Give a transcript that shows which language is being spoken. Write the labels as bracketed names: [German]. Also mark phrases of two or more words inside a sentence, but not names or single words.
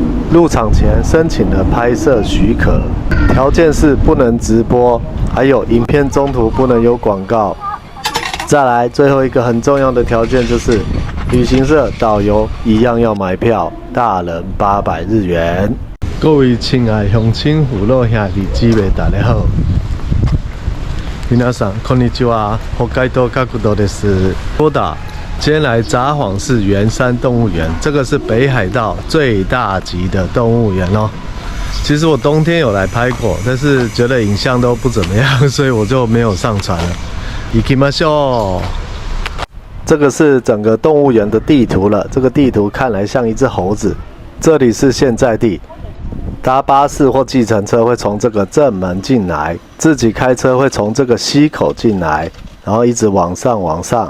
[Chinese] 入场前申请了拍摄许可，条件是不能直播，还有影片中途不能有广告。再来，最后一个很重要的条件就是，旅行社导游一样要买票，大人800日元。各位亲爱乡亲父老兄弟姊妹，大家好。 [Japanese] 皆さんこんにちは。北海道角度です。多打。 [Chinese] 今天来札幌市圆山动物园，这个是北海道最大级的动物园哦。其实我冬天有来拍过，但是觉得影像都不怎么样，所以我就没有上传了。 [Japanese] 行きましょう。 [Chinese] 这个是整个动物园的地图了，这个地图看来像一只猴子。这里是现在地，搭巴士或计程车会从这个正门进来，自己开车会从这个西口进来，然后一直往上。